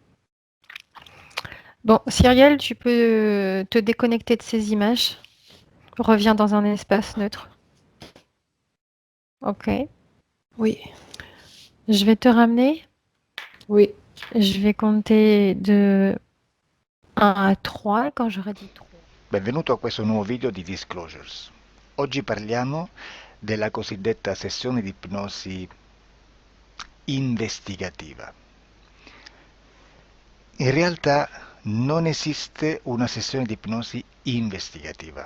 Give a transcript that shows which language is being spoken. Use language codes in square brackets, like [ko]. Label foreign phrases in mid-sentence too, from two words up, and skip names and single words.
[fr] Bon, Cyrielle, tu peux te déconnecter de ces images. Reviens dans un espace neutre. Ok. Oui, Je vais te ramener. oui. Je vais compter de 1 à 3 quand j'aurai dit 3. [it] Benvenuto a questo nuovo video di Disclosures. Oggi parliamo della cosiddetta sessione di ipnosi investigativa. In realtà non esiste una sessione di ipnosi investigativa.